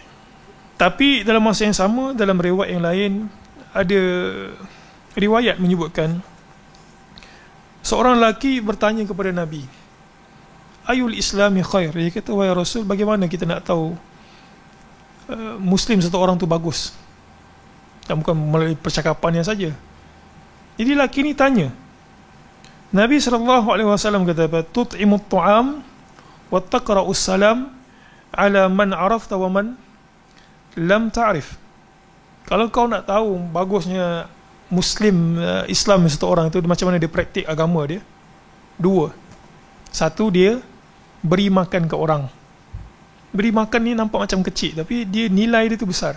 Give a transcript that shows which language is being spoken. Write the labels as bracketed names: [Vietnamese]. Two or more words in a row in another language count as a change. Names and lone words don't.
[Malay] Tapi dalam masa yang sama, dalam riwayat yang lain, ada riwayat menyebutkan seorang lelaki bertanya kepada Nabi, [Arabic] أي الإسلام خير. [Malay] Dia kata, wahai Rasul, bagaimana kita nak tahu Muslim satu orang tu bagus? Dan bukan melalui percakapannya saja. Jadi lelaki ni tanya. Nabi SAW kata apa? [Arabic] تطعم الطعام وتقرأ السلام على من عرفت ومن لم تعرف. Kalau kau nak tahu bagusnya Muslim, Islam satu orang tu, macam mana dia praktik agama dia, dua. Satu, dia beri makan ke orang. Beri makan ni nampak macam kecil, tapi dia nilai dia tu besar.